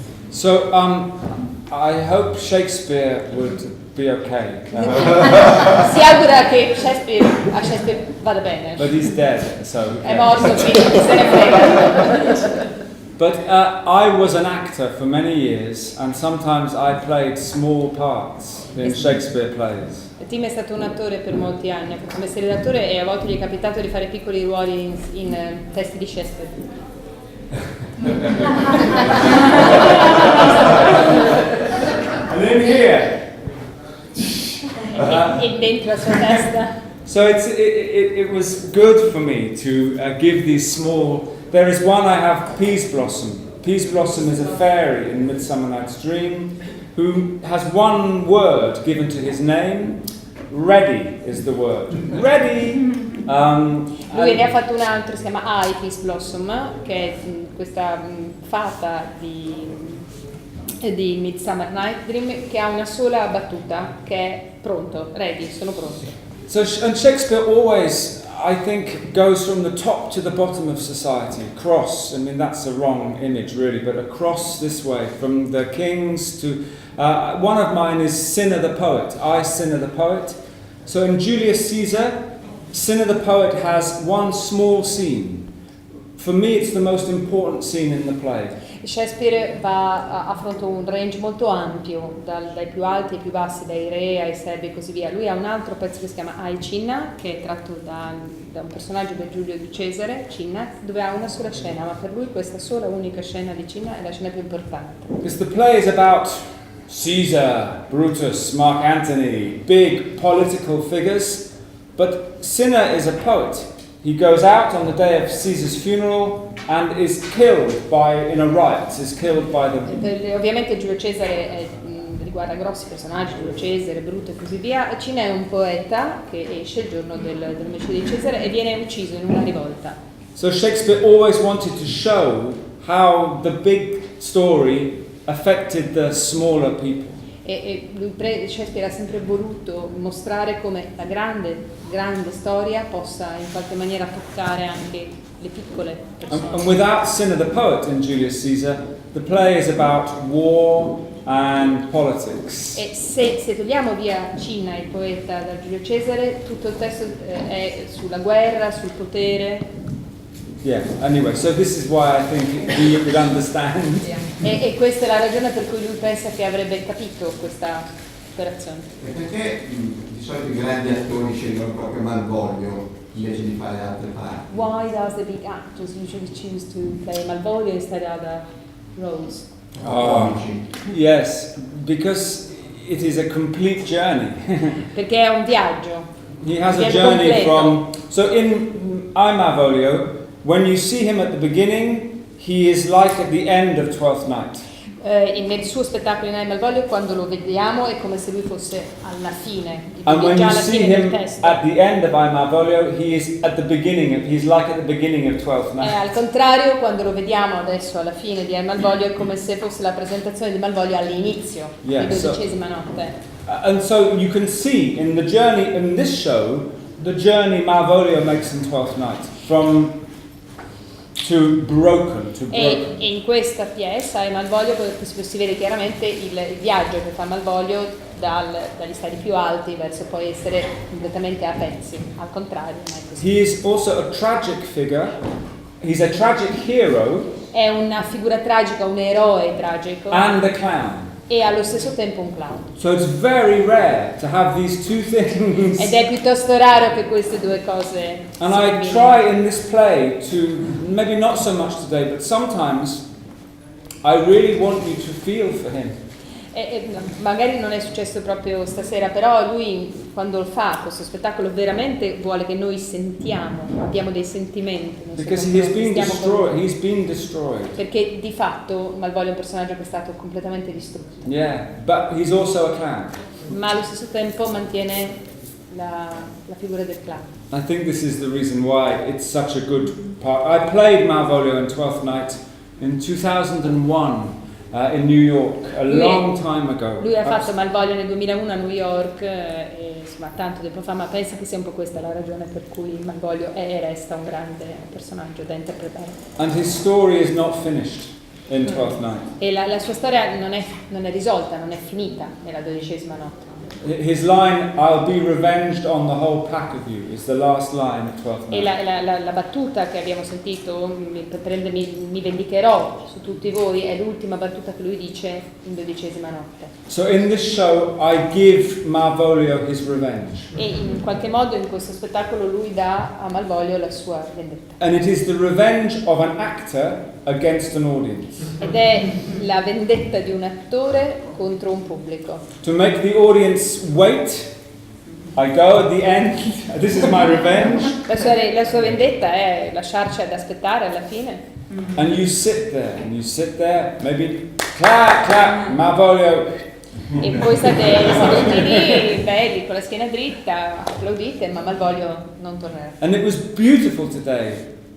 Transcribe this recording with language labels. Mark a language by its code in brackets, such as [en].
[en] So, I hope Shakespeare would be okay. [it] Si augura che a Shakespeare vada bene. [en] But he's dead, so. [it] È morto, quindi se ne frega. [en] But I was an actor for many years, and sometimes I played small parts in Shakespeare plays. [it] Tim è stato un attore per molti anni, ha fatto il mestiere d'attore e a volte gli è capitato di fare piccoli ruoli in testi di Shakespeare. [en] And in here. [it] E dentro la sua testa. [en] So it was good for me to give these small. There is one I have, Peas Blossom. Peas Blossom is a fairy in Midsummer Night's Dream. who has one word given to his name. Ready is the word. Ready! [it] Lui ne ha fatto un altro, si chiama Peace Blossom, che è questa fata di Midsummer Night Dream, che ha una sola battuta, che è pronto, ready, sono pronto. [en] So, and Shakespeare always, I think, goes from the top to the bottom of society, across. I mean, that's a wrong image, really, but across this way, from the kings to... one of mine is Cinna the poet. I, Cinna the poet. So in Julius Caesar, Cinna the poet has one small scene. For me, it's the most important scene in the play. [it] Shakespeare affronta un range molto ampio, dai più alti ai più bassi, dai re ai servi e così via. Lui ha un altro pezzo che si chiama Cinna, che è tratto da un personaggio del Giulio di Cesare, Cinna, dove ha una sola scena, ma per lui questa sola unica scena di Cinna è la scena più importante. [en] Because the play is about Caesar, Brutus, Mark Antony, big political figures, but Cinna is a poet. He goes out on the day of Caesar's funeral and is killed in a riot, is killed by the... [it] Ovviamente Giulio Cesare riguarda grossi personaggi, Giulio Cesare, Bruto e così via. Cinna è un poeta che esce il giorno dell'omicidio di Cesare e viene ucciso in una rivolta. [en] So Shakespeare always wanted to show how the big story affected the smaller people. [it] Shakespeare ha sempre voluto mostrare come la grande storia possa in qualche maniera toccare anche le piccole persone. [en] And without Cinna the poet in Julius Caesar, the play is about war and politics. [it] E se togliamo via Cinna, il poeta, da Giulio Cesare, tutto il testo è sulla guerra, sul potere. [en] Yeah, anyway, so this is why I think he would understand. [it] E questa è la ragione per cui lui pensa che avrebbe capito questa operazione. E perché di solito i grandi attori scelgono proprio Malvolio invece di fare altre parti? [en] Why does the big actors usually choose to play Malvolio instead of other roles? Yes, because it is a complete journey. [it] Perché è un viaggio. [en] He has a journey from... So in I, Malvolio, when you see him at the beginning, he is like at the end of Twelfth Night. [it] Nel suo spettacolo in Malvolio, quando lo vediamo, è come se lui fosse alla fine. [en] And when [it] già [en] you [it] alla [en] see [it] fine [en] him [it] del testo. [en] at the end of I, Malvolio, he is at the beginning. He's like at the beginning of Twelfth Night. [it] Al contrario, quando lo vediamo adesso alla fine di Malvolio, è come se fosse la presentazione di Malvolio all'inizio, di 12ª notte. [en] And so you can see in the journey in this show, the journey Malvolio makes in Twelfth Night from to broken. [it] E in questa pièce in Malvolio si vede chiaramente il viaggio che fa Malvolio dagli stadi più alti verso poi essere completamente a pezzi. Al contrario, non è così. [en] He is also a tragic figure. He's a tragic hero. [it] È una figura tragica, un eroe tragico. [en] And a clown. [it] E allo stesso tempo un clown. [en] So it's very rare to have these two things. [it] Ed è piuttosto raro che queste due cose [en] And I try in this play to, maybe not so much today, but sometimes I really want you to feel for him. [it] Magari non è successo proprio stasera, però lui quando fa questo spettacolo veramente vuole che noi sentiamo, abbiamo dei sentimenti. [en] Because he's been destroyed. [it] Perché di fatto Malvolio è un personaggio che è stato completamente distrutto. [en] Yeah, but he's also a clown. [it] Ma allo stesso tempo mantiene la figura del clown. [en] I think this is the reason why it's such a good part. I played Malvolio in Twelfth Night in 2001. In New York, a long time ago. [it] Lui ha fatto Malvolio nel 2001 a New York, insomma tanto tempo fa, ma penso che sia un po' questa la ragione per cui Malvolio è e resta un grande personaggio da interpretare. [en] And his story is not finished in Twelfth Night. [it] E la sua storia non è risolta, non è finita nella 12ª notte. [en] His line, "I'll be revenged on the whole pack of you," is the last line of Twelfth Night. [it] E la battuta che abbiamo sentito, mi vendicherò su tutti voi, è l'ultima battuta che lui dice in 12ª notte. [en] So in this show, I give Malvolio his revenge. [it] E in qualche modo in questo spettacolo lui dà a Malvolio la sua vendetta. [en] And it is the revenge of an actor against an audience. [it] Ed è la vendetta di un attore contro un pubblico. [en] To make the audience wait, I go at the end. This is my revenge. [it] La sua vendetta è lasciarci ad aspettare alla fine. [en] And you sit there, maybe clap, Malvolio. [it] E voi state seduti lì, belli, con la schiena dritta, applaudite, ma Malvolio non tornerà. [en] And it was beautiful today.